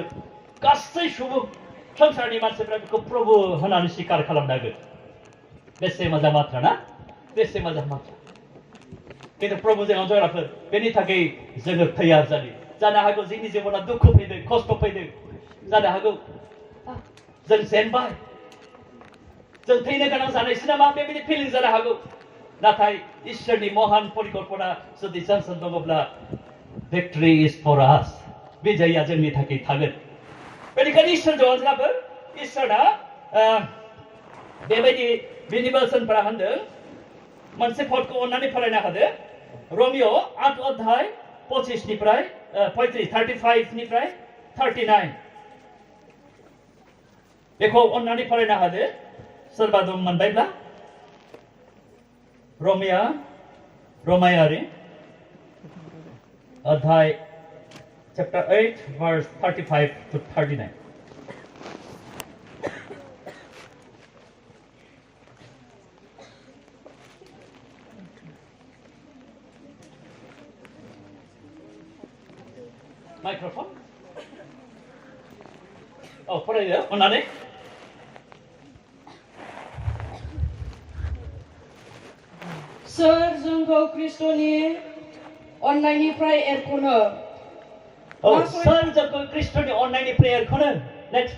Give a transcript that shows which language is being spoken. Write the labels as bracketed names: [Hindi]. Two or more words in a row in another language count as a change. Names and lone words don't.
[Bodo] गासै सुबुं संसारनि मानसिफ्रा बेखौ प्रभु होनानै स्वीकार खालामनांगोन बेसे मोजां बाथ्रा ना बेसे मोजां बाथ्रा किन्तु प्रभुजों अनजाग्राफोर बेनि थाखाय जोङो तैयार जानो हागौ जोंनि जिबनाव दुखु फैदों खस्थ' फैदों जानो हागौ जों जेनबाय जों थैनो गोनां जानायसो नामा बेबायदि फिलिं जानो हागौ नाथाय इसोरनि महान परिकल्पना जुदि जोंजों दङब्ला [English] victory is for us [Bodo] बिजयआ जोंनि थाखाय थागोन बेनिखायनो इसोरजों अनजाग्राफोर इसोरा बेबायदि बिनि बोसोनफोरा होनदों मोनसे पदखौ अननानै फरायनो हादो रमिअ 8 अध्याय 25 निफ्राय 35 निफ्राय 39 बेखौ अननानै फरायनो हादो सोरबा दं मोनबायब्ला रमायारि अध्याय [English] chapter 8 verse 35 to 39 Microphone? [Bodo] Oh, फरायदो अननानै सोर जोंखौ ख्रिस्ट'नि अननायनिफ्राय एरख'नो सोर जोंखौ ख्रिस्ट'नि अननायनिफ्राय एरख'नो नेक्स्ट